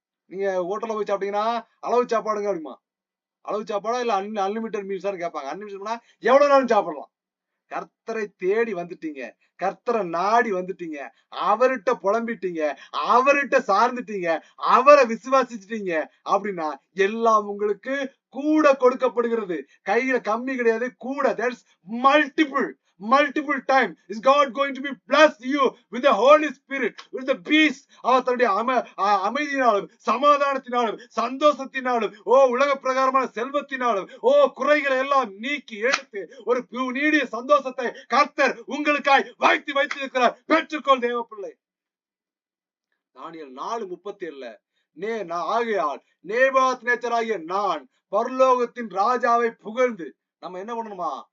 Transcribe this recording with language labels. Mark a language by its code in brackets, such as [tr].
[ta] நீங்க ஹோட்டல்ல போய் சாப்பிட்டீங்கன்னா அளவு சாப்பாடுங்க அப்படிமா, அளவு சாப்பாடா இல்ல அன்லிமிட்டட் மீல்ஸான்னு கேட்பாங்க. அன்லிமிட்டட்னா எவ்வளவு நாளும் சாப்பிடலாம். கர்த்தரை தேடி வந்துட்டீங்க, கர்த்தரை நாடி வந்துட்டீங்க, அவர்கிட்ட புலம்பிட்டீங்க, அவர்கிட்ட சார்ந்துட்டீங்க, அவரை விசுவாசிச்சிட்டீங்க அப்படின்னா எல்லாம் உங்களுக்கு கூட கொடுக்கப்படுகிறது. கையில கம்மி கிடையாது, கூட. [en] That's multiple time is God going to be bless you with the Holy Spirit, with the peace. [ta] அவர் தன்னுடைய அமைதியினாலும் சமாதானத்தினாலும் சந்தோஷத்தினாலும் உலக பிரகாரமான செல்வத்தினாலும் குறைகளை எல்லாம் நீக்கி எடுத்து ஒரு நீடிய சந்தோஷத்தை கர்த்தர் உங்களுக்காய் வைத்திருக்கிறார். பெற்றுக்கொள் தேவ பிள்ளை. தானியேல் 4:37 ஆகையால் நேபாத் நேச்சராகிய நான் பரலோகத்தின் ராஜாவை புகழ்ந்து, நம்ம என்ன பண்ணணுமா?